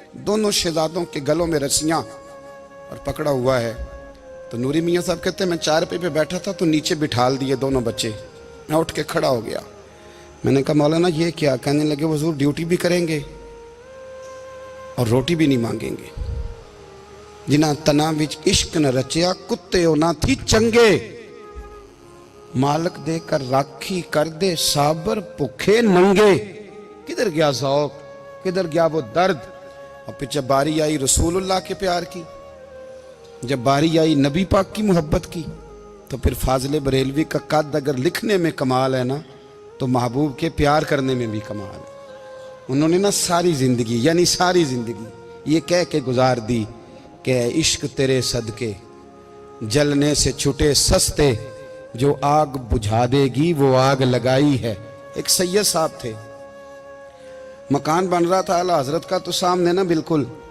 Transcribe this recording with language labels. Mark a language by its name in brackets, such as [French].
[Urdu] دونوں شہزادوں کے گلوں میں رسیاں اور پکڑا ہوا ہے. تو نوری میاں صاحب کہتے ہیں میں چارپے پہ بیٹھا تھا تو نیچے بٹھال دیے دونوں بچے. میں اٹھ کے کھڑا ہو گیا, میں نے کہا مولانا یہ کیا؟ کہنے لگے حضور ڈیوٹی بھی کریں گے اور روٹی بھی نہیں مانگیں گے. [Punjabi] جنہاں تناں وچ عشق نہ رچیا کتے نہ تھی چنگے, مالک دے کر راکھی کر دے صابر بھوکے ننگے. [Urdu] کدھر گیا ذوق, کدھر گیا وہ درد؟ اور پھر جب باری آئی رسول اللہ کے پیار کی, جب باری آئی نبی پاک کی محبت کی, تو پھر فاضل بریلوی کا قد اگر لکھنے میں کمال ہے نا تو محبوب کے پیار کرنے میں بھی کمال ہے۔ انہوں نے نا ساری زندگی یعنی ساری زندگی یہ کہہ کے گزار دی کہ اے عشق تیرے صدقے جلنے سے چھٹے سستے، جو آگ بجھا دے گی وہ آگ لگائی ہے۔ ایک سید صاحب تھے، مکان بن رہا تھا اعلیٰ حضرت کا، تو سامنے نا بالکل